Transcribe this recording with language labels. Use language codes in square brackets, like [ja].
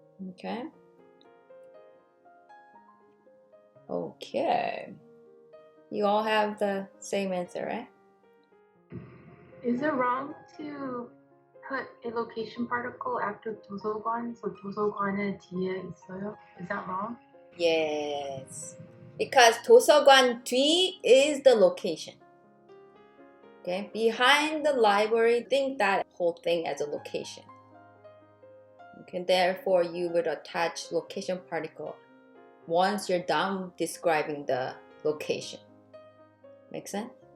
[en] Okay? Okay. You all have the same answer, right? Is it wrong to put a location particle after 도서관? [ko] So 도서관의 뒤에 있어요? [en] Is that wrong? Yes. Because [ko] 도서관 뒤 [en] is the location. Okay? Behind the library, think that whole thing as a location. Okay? Therefore, you would attach location particle once you're done describing the location. Make sense?